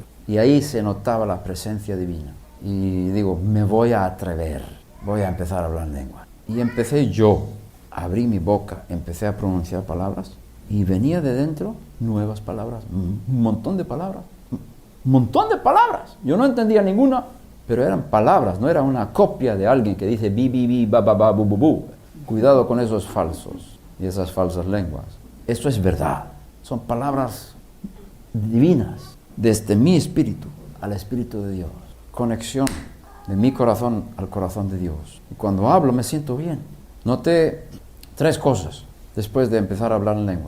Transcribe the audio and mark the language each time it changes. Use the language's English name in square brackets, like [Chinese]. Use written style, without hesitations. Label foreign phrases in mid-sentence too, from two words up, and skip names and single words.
[Spanish] Y ahí se notaba la presencia divina. Y digo, me voy a atrever, voy a empezar a hablar en lengua. Y empecé yo, abrí mi boca, empecé a pronunciar palabras y venía de dentro nuevas palabras, un montón de palabras. Yo no entendía ninguna, pero eran palabras, no era una copia de alguien que dice bi, bi, bi, ba, ba, ba, bu, bu, bu. Cuidado con esos falsos y esas falsas lenguas. Esto es verdad, son palabras divinas, desde mi espíritu al espíritu de Dios. Conexión de mi corazón al corazón de Dios. Y cuando hablo me siento bien. Noté 3 cosas después de empezar a hablar en lenguas.